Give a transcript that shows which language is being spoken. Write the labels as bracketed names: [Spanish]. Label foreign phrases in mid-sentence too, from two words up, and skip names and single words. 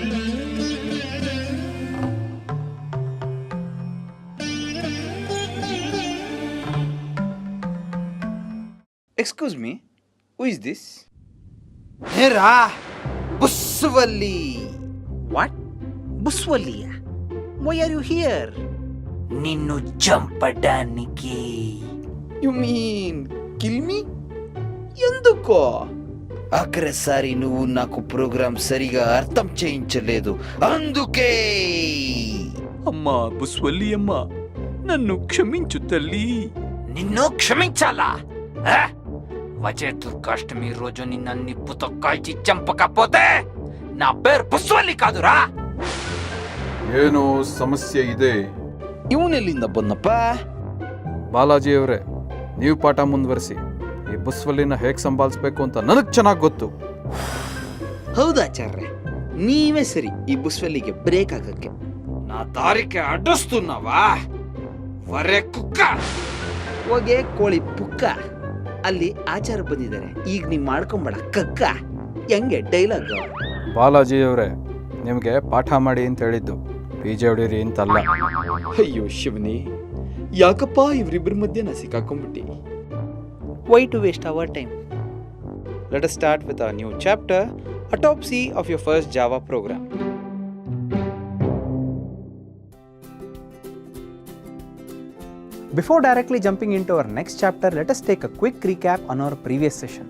[English] Excuse me, who is this? Hera! Buswali! What? Buswaliya? Why are you here? [Telugu] నిన్ను చంపడానికి. [English] You mean kill me? [Telugu] ఎందుకో? ఆఖరిసారి నువ్వు నాకు ప్రోగ్రాం సరిగా అర్థం చేయించలేదు, అందుకే. అమ్మా బుస్వల్లి అమ్మా, నన్ను క్షమించు తల్లి. నిన్ను క్షమించాలా? వజేతుల్ కాశ్మీర్ రోజు నిన్న నిప్పుతో కాల్చి చంపకపోతే నా పేరు బుస్వల్లి కాదురా. [Kannada] ಏನೋ ಸಮಸ್ಯೆ ಇದೆ. ಇವನೆಲ್ಲಿಂದ ಬಂದಪ್ಪ? ಬಾಲಾಜಿ ಅವರೇ, ನೀವು ಪಾಠ ಮುಂದುವರಿಸಿ. ಈ ಬುಸ್ವಲ್ಲಿನ ಹೇಗೆ ಸಂಭಾಳಿಸ್ಬೇಕು ಅಂತ ನನಗೆ ಚೆನ್ನಾಗಿ ಗೊತ್ತು. ಹೌದಾಚಾರ್ಯ, ನೀವೇ ಸರಿ ಈ ಬುಸ್ವಲ್ಲಿಗೆ ಬ್ರೇಕ್ ಹಾಕಕ್ಕೆ. [Telugu] నా దారికి అడ్డొస్తున్నావా వరే కుక్క? [Kannada] ಹೋಗೆ ಕೋಳಿ ಪುಕ್ಕ. ಅಲ್ಲಿ ಆಚಾರ ಬಂದಿದ್ದಾರೆ, ಈಗ ನೀ ಮಾಡ್ಕೊಂಬೇಡ ಕಕ್ಕ. ಹೆಂಗೆ ಡೈಲಾಗ್? ಬಾಲಾಜಿ ಅವರೇ, ನಿಮಗೆ ಪಾಠ ಮಾಡಿ ಅಂತ ಹೇಳಿದ್ದು, ಪಿಜೆ ಹೊಡೀರಿ ಅಂತಲ್ಲ. ಅಯ್ಯೋ ಶಿವನಿ, ಯಾಕಪ್ಪ ಇವರಿಬ್ಬರ ಮಧ್ಯೆ ನಾ ಸಿಕ್ಕಾಕೊಂಡ್ಬಿಟ್ಟಿ. [English] Why to waste our time? Let us start with our new chapter, Autopsy of your first Java program. Before directly jumping into our next chapter, let us take a quick recap on our previous session.